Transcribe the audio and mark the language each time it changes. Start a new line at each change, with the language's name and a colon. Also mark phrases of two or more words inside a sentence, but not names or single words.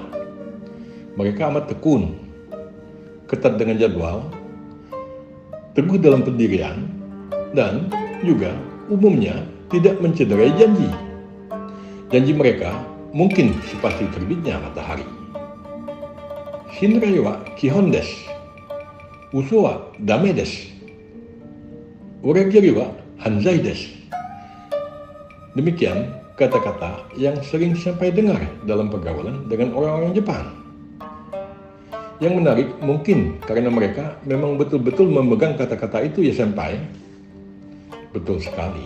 Indonesian: Mereka amat tekun, ketat dengan jadwal, teguh dalam pendirian, dan juga umumnya tidak mencederai janji. Janji mereka mungkin sepasti terbitnya matahari.
Japanese: 信頼は基本です. 嘘はダメです. 裏切りは犯罪です.
Indonesian: Demikian kata-kata yang sering sampai dengar dalam pergaulan dengan orang-orang Jepang. Yang menarik mungkin karena mereka memang betul-betul memegang kata-kata itu ya senpai. Betul sekali.